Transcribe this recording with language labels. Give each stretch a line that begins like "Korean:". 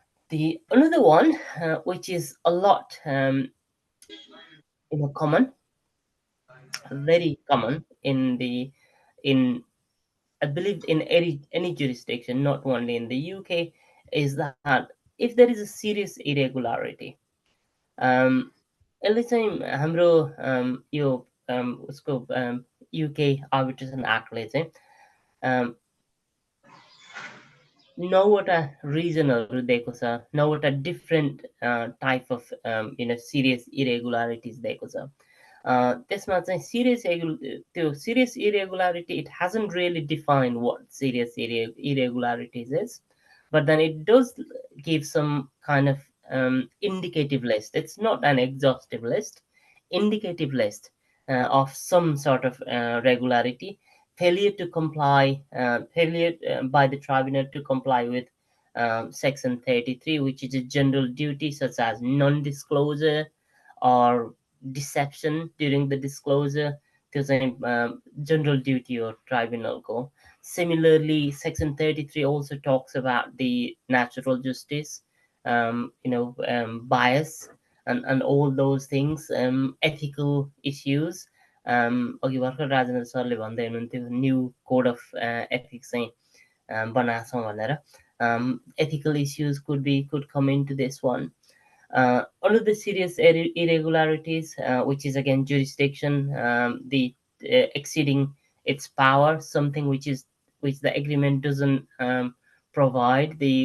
English: The another one, which is a lot common, very common in I believe in any jurisdiction, not only in the UK, is that if there is a serious irregularity,
Nepali: यसले चाहिँ हाम्रो यो उसको UK Arbitration Actले चाहिँ नौवटा रिजनहरू दिएको छ, नौवटा डिफ्रेन्ट टाइप अफ सिरियस इरेगुलारिटिज दिएको छ। त्यसमा चाहिँ serious irregularity, it
English: hasn't really defined what serious irregularities is, but then it does give some kind of indicative list. It's not an exhaustive list, indicative list of some sort of regularity. Failure to comply, failure by the tribunal to comply with Section 33, which is a general duty such as non-disclosure or deception during the disclosure. There's a general duty or tribunal go. Similarly, Section 33 also talks about the natural justice, bias, and all those things, ethical issues.
Nepali: अघि भर्खर राजेन्द्र सरले भन्दै हुनुहुन्थ्यो new code of ethics चाहिँ बनाछौँ भनेर.
English: Ethical issues could come into this one. Another serious irregularities, which is again jurisdiction, the exceeding its power, something which the agreement doesn't provide.